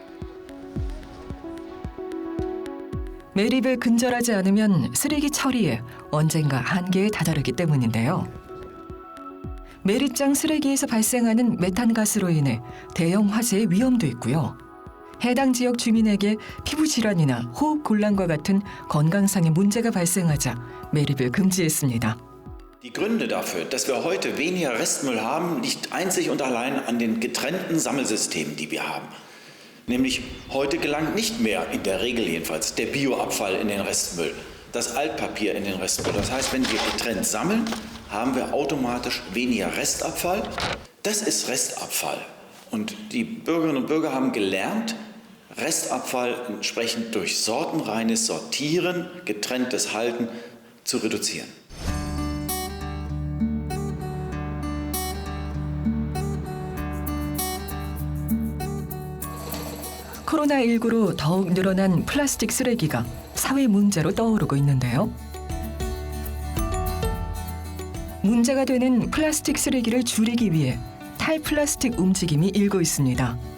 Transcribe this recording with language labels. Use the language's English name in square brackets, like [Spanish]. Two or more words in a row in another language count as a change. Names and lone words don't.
[Korean] 매립을 근절하지 않으면 쓰레기 처리에 언젠가 한계에 다다르기 때문인데요. 매립장 쓰레기에서 발생하는 메탄가스로 인해 대형 화재의 위험도 있고요. 해당 지역 주민에게 피부 질환이나 호흡 곤란과 같은 건강상의 문제가 발생하자 매립을 금지했습니다. [German] Die Gründe dafür, dass wir heute weniger Restmüll haben, liegt einzig und allein an den getrennten Sammelsystemen, die wir haben. Nämlich heute gelangt nicht mehr, in der Regel jedenfalls, der Bioabfall in den Restmüll, das Altpapier in den Restmüll. Das heißt, wenn wir getrennt sammeln, haben wir automatisch weniger Restabfall. Das ist Restabfall. Und die Bürgerinnen und Bürger haben gelernt, Restabfall entsprechend durch sortenreines Sortieren, getrenntes Halten zu reduzieren. [Korean] 코로나19로 더욱 늘어난 플라스틱 쓰레기가 사회 문제로 떠오르고 있는데요. 문제가 되는 플라스틱 쓰레기를 줄이기 위해 탈플라스틱 움직임이 일고 있습니다.